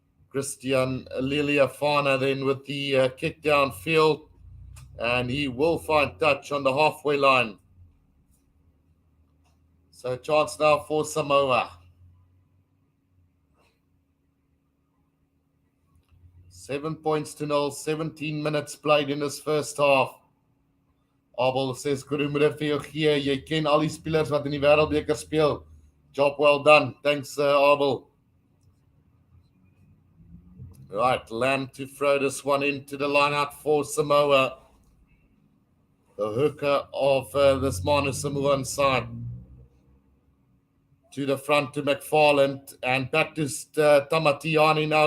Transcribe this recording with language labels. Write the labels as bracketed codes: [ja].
[en] Christian Liliafana then with the kick downfield, and he will find touch on the halfway line. So chance now for Samoa. 7 points to 0, 17 minutes played in this first half. Abel says, [af] goeiemiddag vir jou gee. Jy ken al die spelers wat in die Wêreldbeker speel. [en] Job well done. Thanks, Abel. Right, Lamb to throw this one into the line out for Samoa. The hooker of this Manu Samoan side. To the front to McFarland, and back to Tamatiani now.